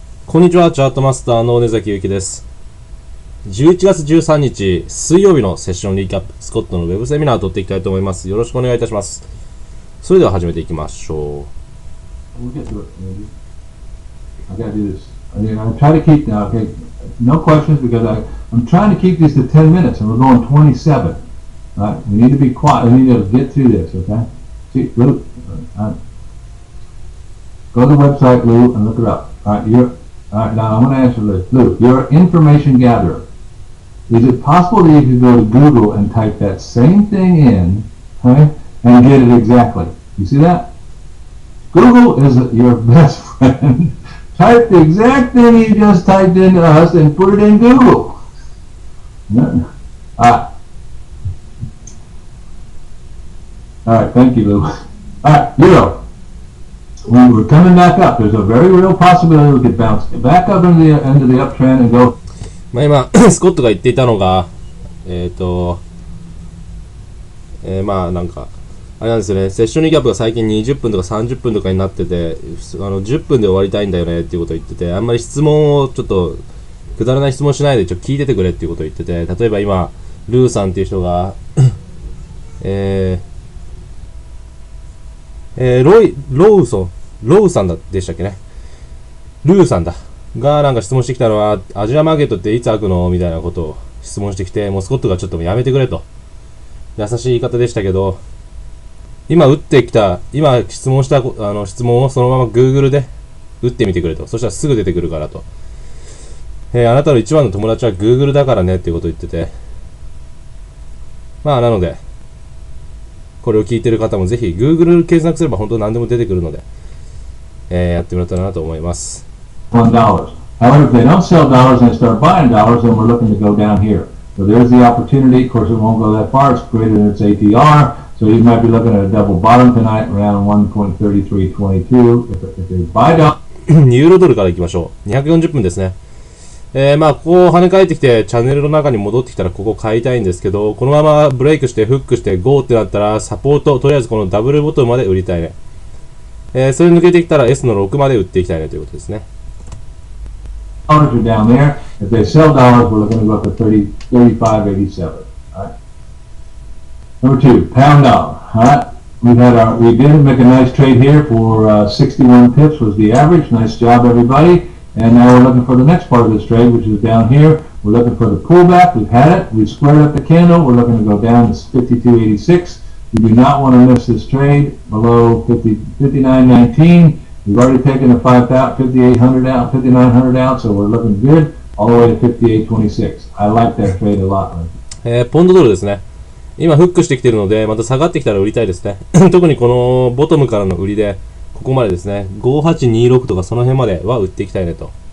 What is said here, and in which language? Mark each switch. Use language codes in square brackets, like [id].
[ja] こんにちは、チャートマスターの根崎ゆきです。11月13日水曜日のセッションリーキャップ、スコットのウェブセミナーを取っていきたいと思います。よろしくお願いいたします。それでは始めていきましょう。 [en] I'm trying to keep now, okay, no questions because I'm trying to keep this to 10 minutes and we're going 27. All right, we need to be quiet. We need to get through this, okay? See, Lou, go to the website, Lou, and look it up. All right, now I'm going to answer this. Lou, you're an information gatherer. Is it possible that you could go to Google and type that same thing in, okay, and get it exactly? You see that? Google is your best friend. Type the exact thing you just typed into us and put it in Google. All right, thank you, Lou. All right, Euro. We're coming back up. There's a very real possibility we could bounce back up into the uptrend and go. [ja] 今スコットが言っていたのが、まあなんかあれなんですよね。セッションリーキャップが最近20分とか30分とかになってて、10分で終わりたいんだよねっていうことを言ってて、あんまり質問をちょっとくだらない質問しないでちょっと聞いててくれっていうことを言ってて、例えば今ルーさんっていう人がロウさんでしたっけね。ルーさんだがなんか質問してきたのは、アジアマーケットっていつ開くのみたいなことを質問してきて、もうスコットがちょっとやめてくれと優しい言い方でしたけど、今質問した質問をそのまま Google で打ってみてくれと。そしたらすぐ出てくるからと。あなたの一番の友達は Google だからねっていうことを言ってて、まあなのでこれを聞いてる方もぜひ Google 検索すれば本当何でも出てくるので、やってもらったらなと思います。 [en] $1. However, if they don't sell dollars and they start buying dollars, then we're looking to go down here. So there's the opportunity. Of course, it won't go that far. It's greater than its ATR. So you might be looking at a double bottom tonight around 1.3322. If they buy down. [ja] ユーロドルからいきましょう。240分ですね。まあここ跳ね返ってきてチャンネルの中に戻ってきたらここ買いたいんですけど、このままブレイクしてフックしてゴーってなったらサポート、とりあえずこのダブルボトムまで売りたいね。それ抜けてきたら S の6まで売っていきたいねということですね。 [en] Dollars are down there. If they sell dollars, we're looking to go up to 35.87. All right. Number 2, pound dollar. All right. We did make a nice trade here for 61 pips was the average. Nice job, everybody. And now we're looking for the next part of this trade, which is down here. We're looking for the pullback. We've had it. We've squared up the candle. We're looking to go down to 52.86. We do not want to miss this trade below 59.19. We've already taken the 5,800 out, 5,900 out, so we're looking good all the way to 58.26. I like that trade a lot. [ja] ポンドドルですね。今フックしてきてるので、また下がってきたら売りたいですね。特にこのボトムからの売りで、ここまでですね、5826とかその辺までは売っていきたいねと。